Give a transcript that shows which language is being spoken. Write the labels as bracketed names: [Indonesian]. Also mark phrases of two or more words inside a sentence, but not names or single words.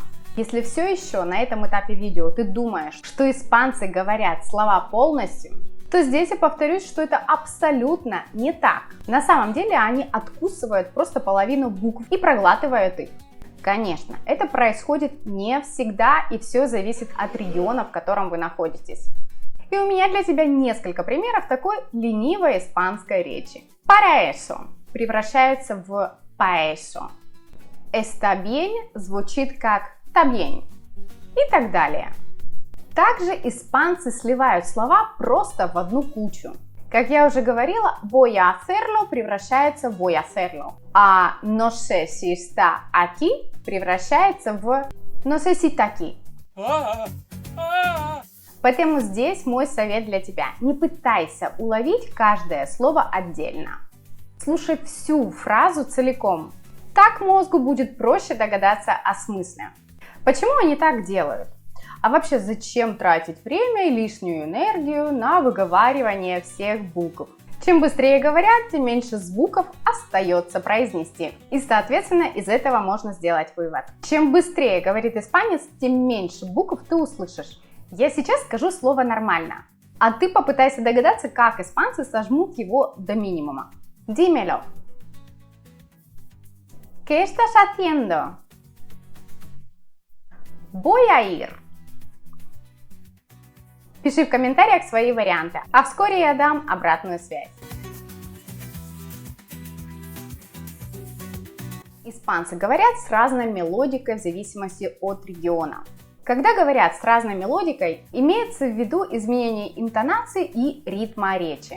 [Russian] Если все еще на этом этапе видео ты думаешь, что испанцы говорят слова полностью, то здесь я повторюсь, что это абсолютно не так. На самом деле они откусывают просто половину букв и проглатывают их. Конечно, это происходит не всегда, и все зависит от региона, в котором вы находитесь. И у меня для тебя несколько примеров такой ленивой испанской речи. [Spanish] Para eso [Russian] превращается в [Spanish] pa eso. Está bien [Russian] звучит как [Spanish] está bien. [Russian] И так далее. Также испанцы сливают слова просто в одну кучу. Как я уже говорила, [Spanish] voy a hacerlo [Russian] превращается в [Spanish] voy a hacerlo, а no sé si está aquí [Russian] превращается в [Spanish] no sé si está aquí. [Russian] Поэтому здесь мой совет для тебя. Не пытайся уловить каждое слово отдельно. Слушай всю фразу целиком. Так мозгу будет проще догадаться о смысле. Почему они так делают? А вообще, зачем тратить время и лишнюю энергию на выговаривание всех букв? Чем быстрее говорят, тем меньше звуков остается произнести. И, соответственно, из этого можно сделать вывод. Чем быстрее говорит испанец, тем меньше букв ты услышишь. Я сейчас скажу слово нормально, а ты попытайся догадаться, как испанцы сожмут его до минимума. [Spanish] Dímelo. ¿Qué estás haciendo? Voy a ir. [Russian] Пиши в комментариях свои варианты, а вскоре я дам обратную связь. Испанцы говорят с разной мелодикой в зависимости от региона. Когда говорят с разной мелодикой, имеется в виду изменение интонации и ритма речи.